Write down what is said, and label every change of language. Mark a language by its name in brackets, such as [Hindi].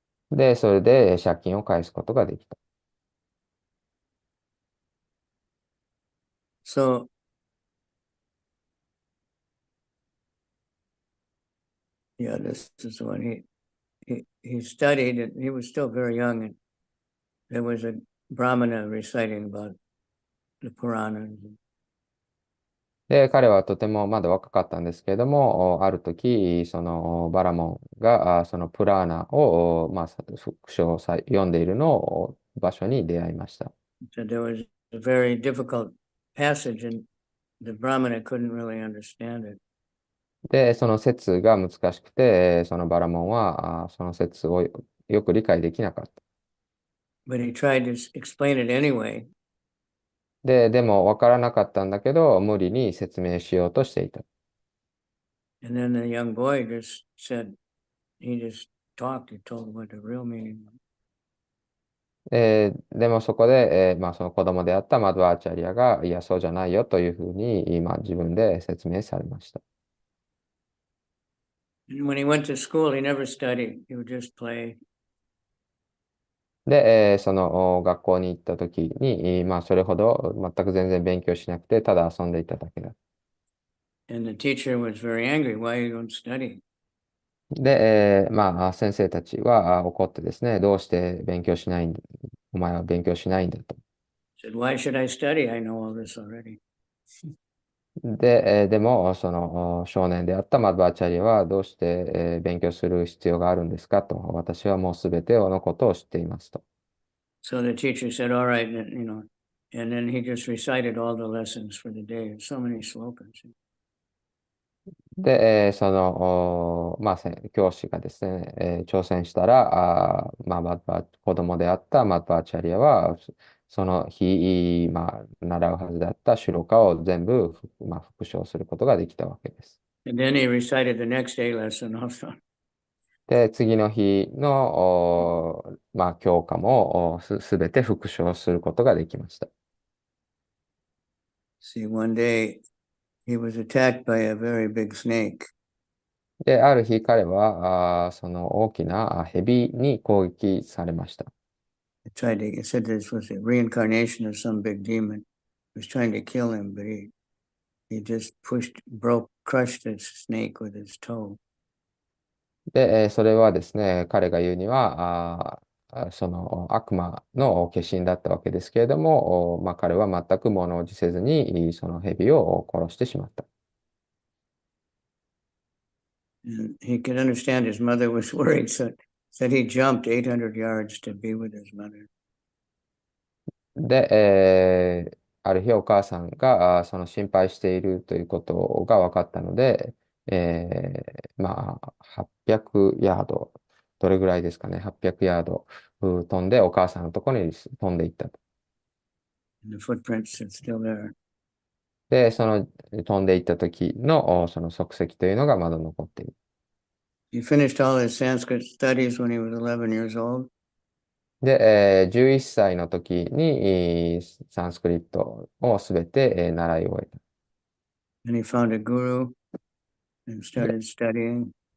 [Japanese] で、それで借金を返すことができた。 [English] So yeah, this is when he studied, and he was still very young, and there was a Brahmana reciting about the Puranas. [Japanese] で、彼はとてもまだ若かったんですけれども、ある時、そのバラモンがそのプラーナを、まあ、復唱さ読んでいるのを場所に出会いました。 [English] So there was a very difficult passage, and the Brahmana couldn't really understand it. [Japanese] で、その説が難しくて、そのバラモンはその説をよく理解できなかった。 [English] But he tried to explain it anyway. [Japanese] でも分からなかったんだけど、無理に説明しようとしていた。 [English] And then the young boy just said, he just talked, he told what the real meaning was. [Japanese] でもそこで、まあ、その子供であったマドワーチャリアが、いや、そうじゃないよというふうに、今自分で説明されました。 [English] And when he went to school, he never studied. He would just play. [Japanese] で、その学校に行った時に、まあ、それほど全く全然勉強しなくて、ただ遊んでいただけだ。 [English] And the teacher was very angry. Why you don't study? [Japanese] で、まあ、先生たちは怒ってですね、どうして勉強しないんだ、お前は勉強しないんだと。 [English] Said, why should I study? I know all this already. [Japanese] で、でも、その少年であったマドバーチャリアはどうして、勉強する必要があるんですかと。私はもうすべてのことを知っていますと。 [English] So the teacher said, all right, and then he just recited all the lessons for the day. So many slokas. [Japanese] で、その、まあ、教師がですね、挑戦したら、まあ、子供であったマドバーチャリアは、その日、まあ、習うはずだったシュロカを全部、まあ、復唱することができたわけです。 [English] And then he recited the next day lesson also. [Japanese] で、次の日の、まあ、教科もすべて復唱することができました。 [English] See, one day he was attacked by a very big snake. [Japanese] で、ある日彼は、その大きな蛇に攻撃されました。 [English] It said this was a reincarnation of some big demon. He was trying to kill him, but he just crushed the snake with his toe. [Japanese] で、それはですね、彼が言うには、その悪魔の化身だったわけですけれども、まあ、彼は全く物おじせずに、その蛇を殺してしまった。 [English] And he could understand his mother was worried, so said he jumped 800 yards to be with his mother. [Japanese] で、ある日お母さんがその心配しているということが分かったので、まあ、800ヤード、どれぐらいですかね、800ヤード飛んでお母さんのところに飛んでいったと。 [English] And the footprints are still there. [Japanese] で、その飛んでいった時のその足跡というのがまだ残っている。 [English] He finished all his Sanskrit studies when he was 11 years old. [Japanese] で、11歳の時にサンスクリットをすべて習い終えた。 [English] And he found a guru and started studying.